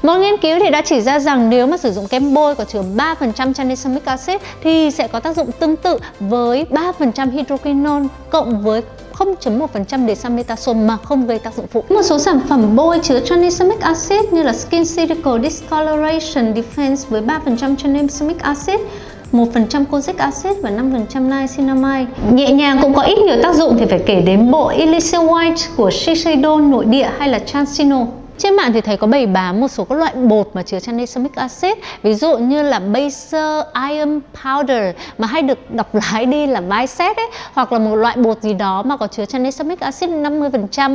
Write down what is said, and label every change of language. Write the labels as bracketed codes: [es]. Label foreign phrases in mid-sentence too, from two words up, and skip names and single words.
[vi] Một nghiên cứu thì đã chỉ ra rằng nếu mà sử dụng kem bôi có chứa 3% tranexamic acid thì sẽ có tác dụng tương tự với 3% hydroquinone cộng với 0.1% dexamethasone mà không gây tác dụng phụ. Một số sản phẩm bôi chứa tranexamic acid như là Skin Cuticle Discoloration Defense với 3% tranexamic acid, 1% kojic acid và 5% niacinamide. Nhẹ nhàng cũng có ít nhiều tác dụng thì phải kể đến bộ Elixir White của Shiseido nội địa hay là Transino. Trên mạng thì thấy có bày bán một số các loại bột mà chứa tranexamic acid, ví dụ như là Baser Iron Powder mà hay được đọc lái đi là Bicep ấy, hoặc là một loại bột gì đó mà có chứa tranexamic acid 50%.